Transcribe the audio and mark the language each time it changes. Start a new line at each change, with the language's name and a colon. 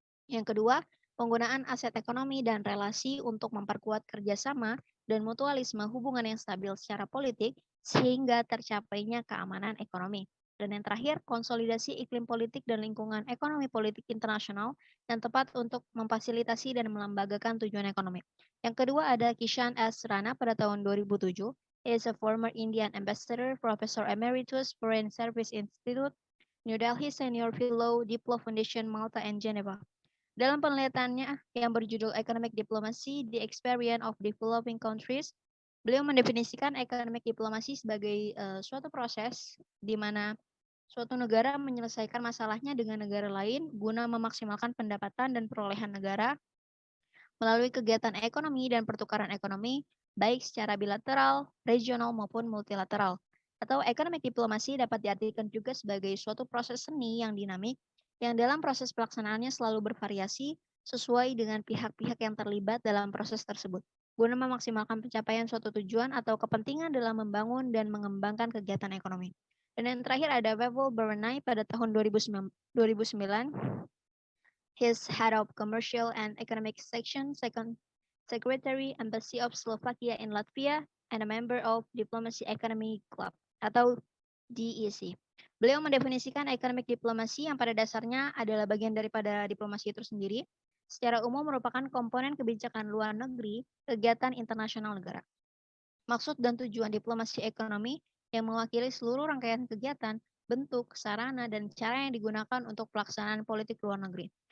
Indonesian: Yang kedua, penggunaan aset ekonomi dan relasi untuk memperkuat kerjasama dan mutualisme hubungan yang stabil secara politik sehingga tercapainya keamanan ekonomi. Dan yang terakhir, konsolidasi iklim politik dan lingkungan ekonomi politik internasional yang tepat untuk memfasilitasi dan melembagakan tujuan ekonomi. Yang kedua ada Kishan S. Rana pada tahun 2007.
English: He is a former Indian ambassador, Professor Emeritus, Foreign Service Institute, New Delhi Senior Fellow, Diplo Foundation, Malta, and Geneva.
Indonesian: Dalam penelitiannya yang berjudul Economic Diplomacy, The Experience of Developing Countries, beliau mendefinisikan economic diplomasi sebagai suatu proses di mana suatu negara menyelesaikan masalahnya dengan negara lain guna memaksimalkan pendapatan dan perolehan negara melalui kegiatan ekonomi dan pertukaran ekonomi, baik secara bilateral, regional, maupun multilateral. Atau economic diplomasi dapat diartikan juga sebagai suatu proses seni yang dinamik, yang dalam proses pelaksanaannya selalu bervariasi sesuai dengan pihak-pihak yang terlibat dalam proses tersebut, guna memaksimalkan pencapaian suatu tujuan atau kepentingan dalam membangun dan mengembangkan kegiatan ekonomi. Dan yang terakhir ada Pavel Berenay pada tahun 2009.
English: He's head of commercial and economic section, second secretary embassy of Slovakia in Latvia, and a member of Diplomacy Economy Club
Indonesian: atau DEC. Beliau mendefinisikan economic diplomasi yang pada dasarnya adalah bagian daripada diplomasi itu sendiri. Secara umum merupakan komponen kebijakan luar negeri, kegiatan internasional negara. Maksud dan tujuan diplomasi ekonomi yang mewakili seluruh rangkaian kegiatan, bentuk, sarana, dan cara yang digunakan untuk pelaksanaan politik luar negeri.